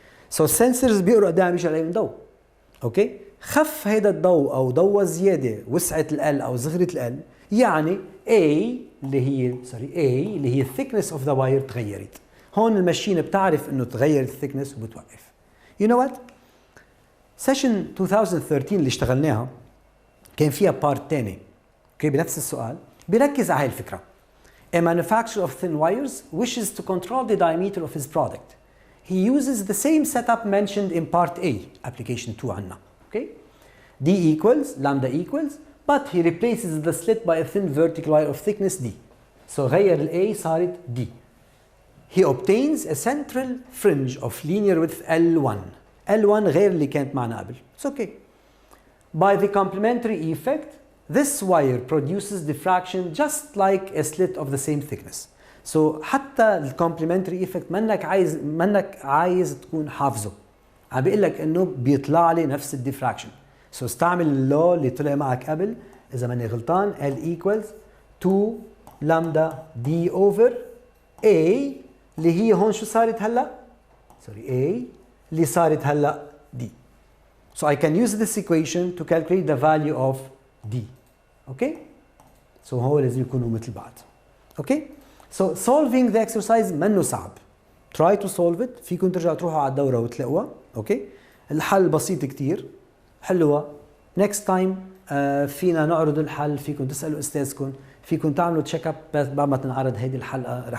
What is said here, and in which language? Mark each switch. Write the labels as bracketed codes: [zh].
[ar] سو السنسرز بيقروا قد ايه عم يجي عليهم ضوء. اوكي؟ خف هيدا الضوء او ضوء زياده وسعه ال او صغرة ال، يعني A اللي هي [en] thickness of the wire [ar] تغيرت. هون الماشين بتعرف انه تغيرت الثيكنس وبتوقف. [en] You know what؟ [ar] سيشن 2013 اللي اشتغلناها كان فيها بارت ثاني اوكي بنفس السؤال بيركز على هاي الفكره. [en] A manufacturer of thin wires wishes to control the diameter of his product. He uses the same setup mentioned in part A, application 2 عنا. Okay? D equals, lambda equals, but he replaces the slit by a thin vertical wire of thickness D. So [ar] غير ال A صارت D. [en] He obtains a central fringe of linear width L1. [ar] L1 غير اللي كانت معنا قبل. [en] It's okay. By the complementary effect, this wire produces diffraction just like a slit of the same thickness. [ar] So حتى ال complementary effect منك عايز تكون حافظه. عم بيقول لك انه بيطلع لي نفس ال diffraction. So استعمل اللو اللي طلع معك قبل اذا ماني غلطان [en] L equals 2 lambda D over A [ar] اللي هي هون شو صارت هلا؟ A اللي صارت هلا D. [en] So I can use this equation to calculate the value of D. Okay? [ar] So هو لازم يكونوا مثل بعض. [en] Okay? So solving the exercise [ar] منه صعب. [en] Try to solve it. [ar] فيكم ترجعوا تروحوا على الدورة وتلاقوها. Okay? الحل بسيط كتير. حلوة. [en] Next time [ar] فينا نعرض الحل، فيكم تسألوا أستاذكم، فيكم تعملوا تشيك اب بعد ما تنعرض هيدي الحلقة.